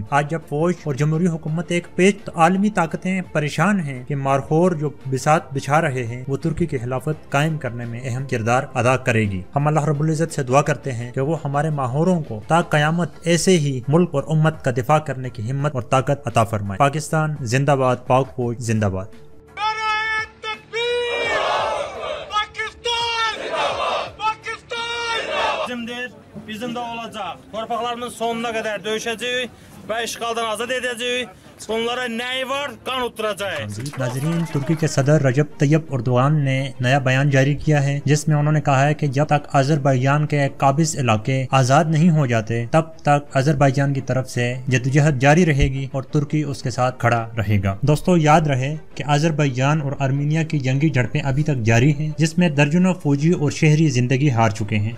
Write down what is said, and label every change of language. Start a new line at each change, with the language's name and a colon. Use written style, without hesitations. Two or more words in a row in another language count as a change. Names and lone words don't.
Urdu: آج جب فوج اور جمہوری حکومت ایک پیچ تو عالمی طاقتیں پریشان ہیں کہ مارخور جو بساط بچھا رہے ہیں وہ ترکی کی خلافت قائم کرنے میں اہم کردار ادا کرے گی۔ ہم اللہ رب العزت سے دعا کرتے ہیں کہ وہ ہمارے ماہوروں کو تا قیامت ایسے ہی ملک اور امت کا دفاع کرنے کی ہمت اور طاقت عطا فرمائے۔ پاکستان زندہ باد، پاک فوج زندہ باد۔
Turkish: Bizim de olacak.
Azerbaijani: Torpaqlarımızın
Turkish: sonuna kadar
Azerbaijani: döyüşəcəyik və işğaldan azad edəcəyik. Bunlara nəyi var? Qan utturacağıq.
Urdu: ناظرین، ترکی کے صدر رجب طیب اردوغان نے نیا بیان جاری کیا ہے جس میں انہوں نے کہا ہے کہ جب تک آذربائیجان کے قابض علاقے آزاد نہیں ہو جاتے تب تک آذربائیجان کی طرف سے جدوجہد جاری رہے گی اور ترکی اس کے ساتھ کھڑا رہے گا۔ دوستو، یاد رہے کہ آذربائیجان اور آرمینیا کی جنگی جھڑپیں ابھی تک جاری ہیں جس میں درجنوں فوجی اور شہری زندگی ہار چکے ہیں۔